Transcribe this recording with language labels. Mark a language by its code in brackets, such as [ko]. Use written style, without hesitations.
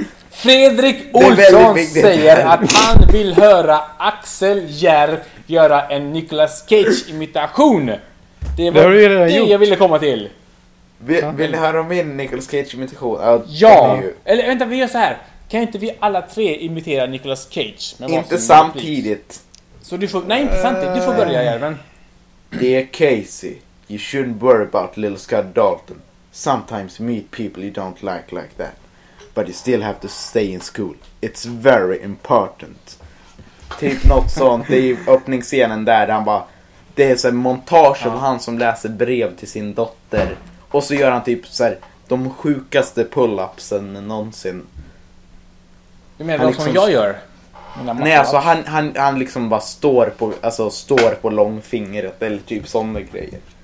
[sv] Fredrik Olsson säger att han vill höra Axel Järv göra en Nicolas Cage-imitation. Det jag ville komma till. Vill ni höra om min Nicolas Cage-imitation? Eller vänta, vi gör så här. Kan inte vi alla tre imitera Nicolas Cage? Inte samtidigt. Så du får, nej, inte samtidigt. Du får börja, Järven. Det är Casey. [en] You shouldn't worry about little Scott Dalton. Sometimes you meet people you don't like that. But you still have to stay in school. It's very important. [sv] Typ något sånt. Det är öppningsscenen där han bara... Det är så en montage av han som läser brev till sin dotter. Och så gör han typ så här de sjukaste pull-upsen någonsin. Du menar liksom, som jag gör? Nej, alltså han liksom bara står på, alltså står på långfingret eller typ sådana grejer.